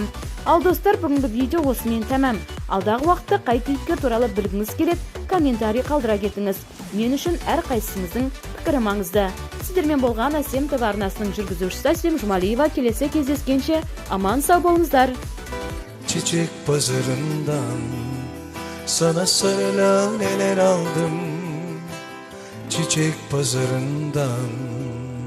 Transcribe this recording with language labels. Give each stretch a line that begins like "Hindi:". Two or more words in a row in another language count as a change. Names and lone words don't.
Kazakh: Ал достар, бүгінгі видео осымен тәмам. Алдағы уақытта қай кейіпкер туралы білгіңіз келеді, комментарий қалдыра кетіңіз. Мен үшін әр қайсыңыздың пікірі маңызды. Сіздермен болған Әсем ТВ арнасының жүргізушісі Әсем Жұмалиева. Келесі кездескенше аман сау болыңыздар.
Turkish: Çiçek pazarından sana sarılan neler aldım. Çiçek pazarından